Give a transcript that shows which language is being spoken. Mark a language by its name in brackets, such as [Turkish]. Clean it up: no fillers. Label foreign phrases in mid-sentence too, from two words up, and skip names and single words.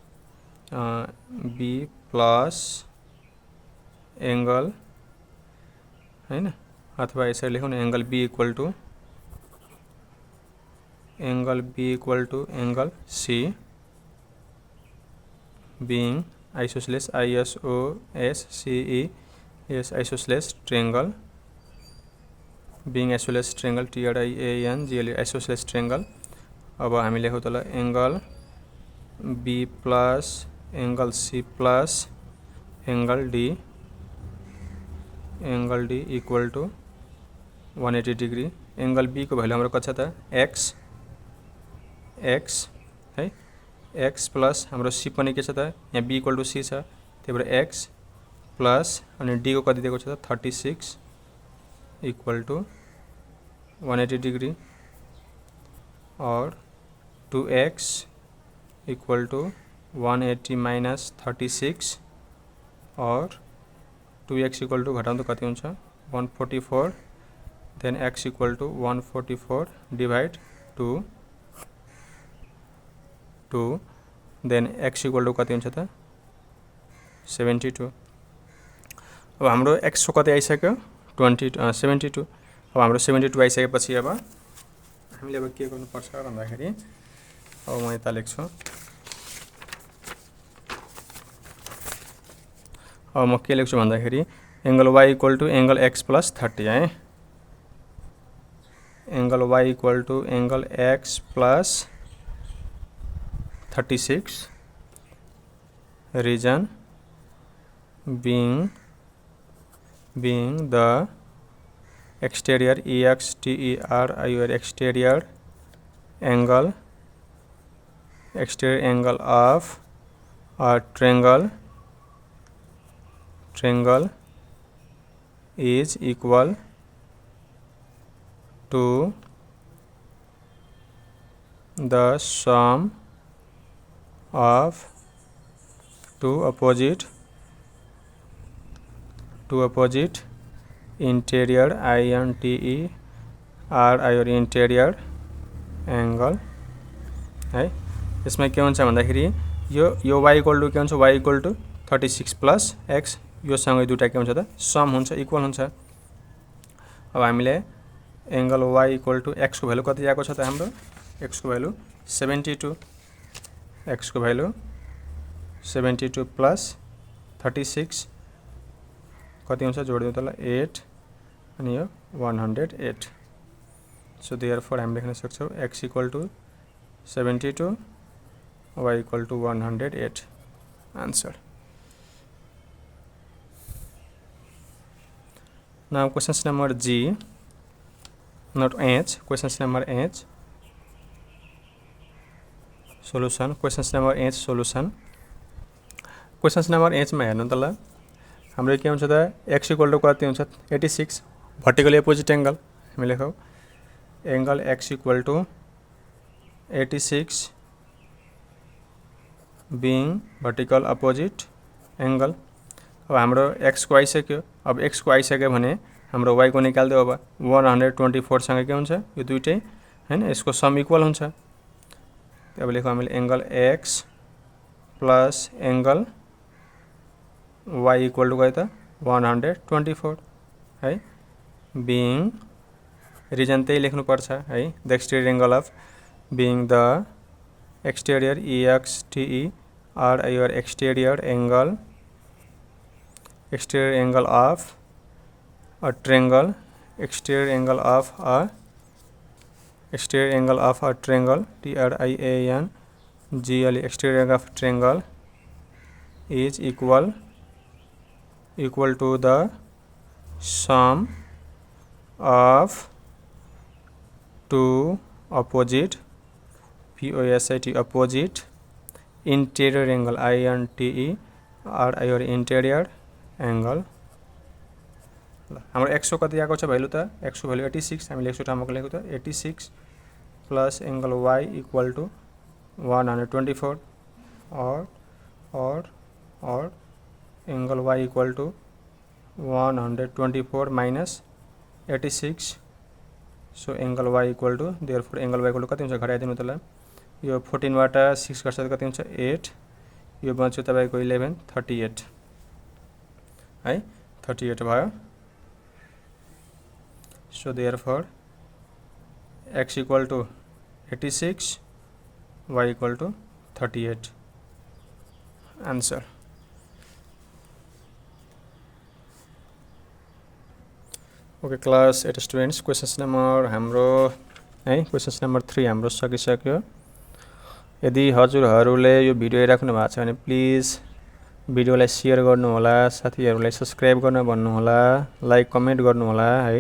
[English] b plus angle [Nepali] हैन अथवा यसरी लेखौं न [English] angle b equal to angle c being isosceles ISOSCES isosceles triangle being isosceles triangle TRIANGLE isosceles triangle. [Nepali] अब हामी लेखौं त ल [English] angle b plus angle c plus angle d equal to 180 degree angle b [Nepali] को भ्यालु हाम्रो कति छ त x है [English] x plus [Nepali] हाम्रो c पनि के छ त यहाँ [English] b equal to c [Nepali] छ त्यही भएर [English] x plus [Nepali] अनि d को कति दिएको छ त [English] 36 equal to 180 degree और 2x equal to 180 minus 36 और 2x equal to [Nepali] घटाउँ त कति हुन्छ [English] 144 then x equal to 144 divide 2 then x equal to [Nepali] कति हुन्छ त [English] 72। [Nepali] अब हाम्रो x को कति आइसक्यो 72। अब हाम्रो 72 आइसकेपछि अब हामीले अब के गर्नुपर्छ भन्दाखेरि अब म यता लेख्छु। अब म के लेख्छु भन्दाखेरि [English] angle y equal to angle x plus 30 है। angle y equal to angle x plus 36 रीजन being the exterior exterior exterior angle of a triangle is equal to the sum of two opposite interior interior angle है। [Nepali] यसमा के हुन्छ भन्दाखेरि यो [English] y equal to [Nepali] के हुन्छ [English] y equal to 36 plus x [Nepali] यो सँगै दुईटा के हुन्छ त सम हुन्छ इक्वल हुन्छ। अब हामीले [English] angle y equal to x [Nepali] को भ्यालु कति आएको छ त हाम्रो x को भ्यालु 72 x को भ्यालु 72 प्लस 36 कति हुन्छ जोडिदिउँ तलाई 8 अनि यो 108। [English] so therefore [Nepali] हामी लेख्न सक्छौं [English] x equal to 72 y equal to 108 answer. Now questions number G, not H, questions number H solution, questions number H solution। questions number H [Nepali] मा हेर्नु त ल हाम्रो के हुन्छ त [English] x equal to [Nepali] कति हुन्छ [English] 86 vertically opposite angle [Nepali] हामी लेखौ [English] angle x equal to 86 being vertical opposite angle। [Nepali] अब हाम्रो x को आइसक्यो। अब x को आइसक्यो भने हाम्रो y को निकाल्दियो। अब 124 सँग के हुन्छ यो दुईटै हैन यसको [English] sum equal [Nepali] हुन्छ। अब लेखौ हामीले [English] angle x plus angle y equal to [Nepali] कति त [English] 124 है। being रिजन [Nepali] त्यही लेख्नु पर्छ है [English] the exterior angle of being the exterior exterior angle of a triangle exterior angle of a triangle triangle exterior angle of a triangle is equal to the sum of two opposite opposite interior angle interior angle। [Nepali] हाम्रो x को कति आएको छ भ्यालु त x को भ्यालु 86 हामीले एक्स ठाउँमा लेखेको त [English] 86 plus angle y equal to 124 और angle y equal to 124 minus 86। so angle y equal to therefore angle y equal to [Nepali] कति हुन्छ घटाइदिनु त ल यो 14 बाट 6 गर्छ कति हुन्छ 8 यो बन्छ तपाईको 11 38 है 38 भयो। [English] so therefore x equal to 86 y equal to 38 answer. okay class 8 students questions number [Nepali] हाम्रो है [English] questions number 3 [Nepali] हाम्रो सकिसक्यो। यदि हजुरहरूले यो भिडियो हेरिराख्नु भएको छ भने प्लिज भिडियोलाई शेयर गर्नु होला, साथीहरूलाई सब्स्क्राइब गर्न भन्नु होला, [English] like comment [Nepali] गर्नु होला है।